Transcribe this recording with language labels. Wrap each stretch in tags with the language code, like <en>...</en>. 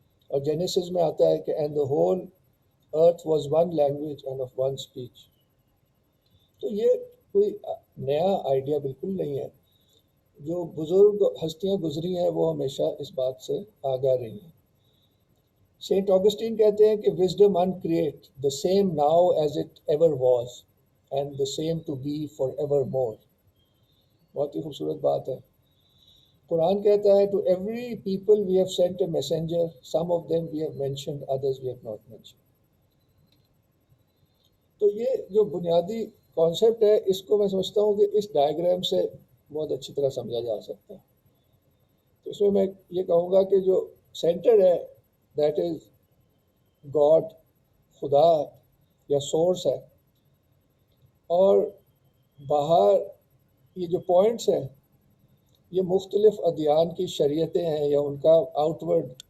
<ur>اور جینیسس میں آتا ہے کہ</ur> <en>And the whole earth was one language and of one speech.</en> <ur>تو یہ کوئی نیا آئیڈیا بالکل نہیں ہے. جو بزرگ ہستیاں گزری ہیں وہ ہمیشہ اس بات سے آگاہ رہی ہیں. سینٹ آگسٹین کہتے ہیں کہ</ur> <en>Wisdom uncreate the same now as it ever was and the same to be forevermore.</en> <ur>بہت ہی خوبصورت بات ہے. قرآن کہتا ہے</ur> <en>to every people we have sent a messenger, some of them we have mentioned, others we have not mentioned.</en> <ur>تو یہ جو بنیادی کانسیپٹ ہے اس کو میں سمجھتا ہوں کہ اس ڈائیگرام سے بہت اچھی طرح سمجھا جا سکتا ہے. تو اس میں یہ کہوں گا کہ جو سینٹر ہے</ur> <en>that is God,</en> <ur>خدا یا سورس ہے، اور باہر یہ جو پوائنٹس ہیں یہ مختلف ادیان کی شریعتیں ہیں یا ان کا آؤٹ ورڈ.</ur>